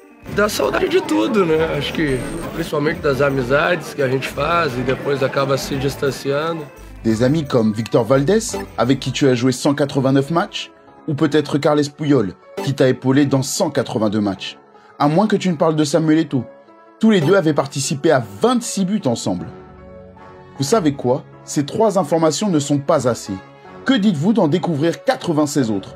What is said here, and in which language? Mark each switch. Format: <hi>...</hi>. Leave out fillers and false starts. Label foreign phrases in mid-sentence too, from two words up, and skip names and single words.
<pt>Dá saudade de tudo, né? Acho que principalmente das amizades que a gente faz e depois acaba se distanciando.</pt> <fr>Des amis comme Victor Valdés, avec qui tu as joué 189 matchs, ou peut-être Carles Puyol, qui t'a épaulé dans 182 matchs. À moins que tu ne parles de Samuel Eto'o. Tous les deux avaient participé à 26 buts ensemble. Vous savez quoi? Ces 3 informations ne sont pas assez. Que dites-vous d'en découvrir 96 autres?</fr>